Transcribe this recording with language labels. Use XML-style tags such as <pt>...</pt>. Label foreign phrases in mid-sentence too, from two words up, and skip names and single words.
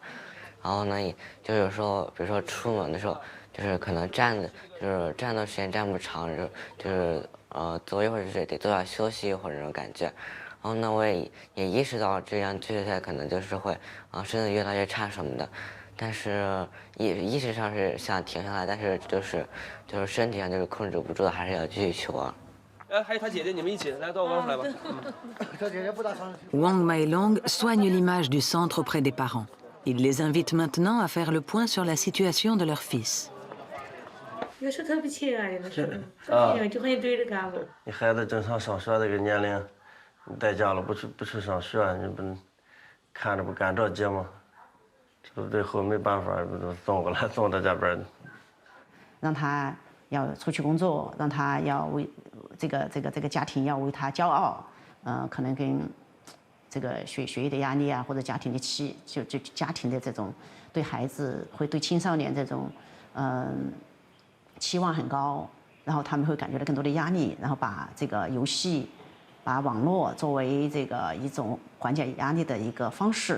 <zh>然后呢，也就有时候，比如说出门的时候，就是可能站的时间站不长，就是坐一会儿就是得坐下休息一会儿那种感觉。然后呢，我也意识到这样继续下来可能就是会身体越来越差什么的。但是意识上是想停下来，但是就是身体上就是控制不住的，还是要继续去玩。还有他姐姐，你们一起来到我这儿来吧。</zh> <fr>Wang Mailong soigne l'image du centre auprès des parents. Il les invite maintenant à faire le point sur la situation de leur fils.</fr> <zh>有时候特别亲爱的是，就很对着干我。你孩子正常上学这个年龄，你在家了不去上学，你不看着不干着急吗？这最后没办法，送过来送到这边。让他要出去工作，让他要为这个家庭要为他骄傲，可能跟这个学业的压力啊，或者家庭的就家庭的这种对孩子会对青少年这种期望很高，然后他们会感觉到更多的压力，然后把这个游戏、把网络作为这个一种缓解压力的一个方式。</zh>